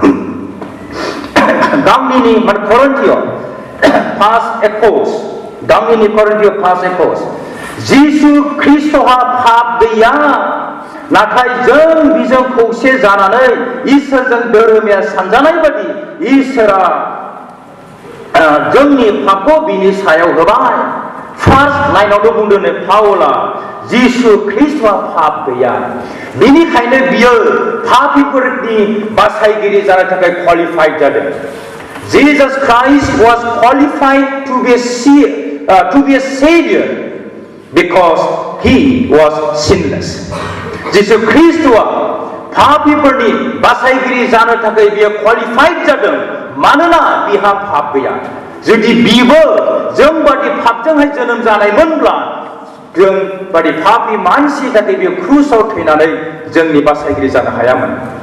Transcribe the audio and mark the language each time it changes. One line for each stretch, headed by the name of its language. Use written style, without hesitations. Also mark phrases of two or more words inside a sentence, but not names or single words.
Bodo: गामिनि करिन्थिय 5:21 गामिनि करिन्थिय 5:21 जिसु ख्रीष्टहा पाप गैया नाथाय जों बिजों खौसे जानानै इसोरजों धोरोमिया सानजानाय बायदि इसोरा जोंनि पापखौ बिनि सायाव होबाय फार्स्ट लाइनावनो बुंदों पाउला जिसु ख्रीष्टहा पाप गैया बेनिखायनो बियो पापीफोरनि बासायगिरि जानो थाखाय क्वालिफाइड जादों
English: Jesus Christ was qualified to be a savior because he was sinless
Bodo: जिसु ख्रीष्टआ पापीफोरनि बासायगिरि जानो थाखाय बियो क्वालिफाइड जादों मानोना बिहा पाप गैया जुदि बिबो जों बादि पापजोंहाय जोनोम जानायमोनब्ला जों बादि पापी मानसि थाखाय बियो क्रुसाव थैनानै जोंनि बासायगिरि जानो हायामोन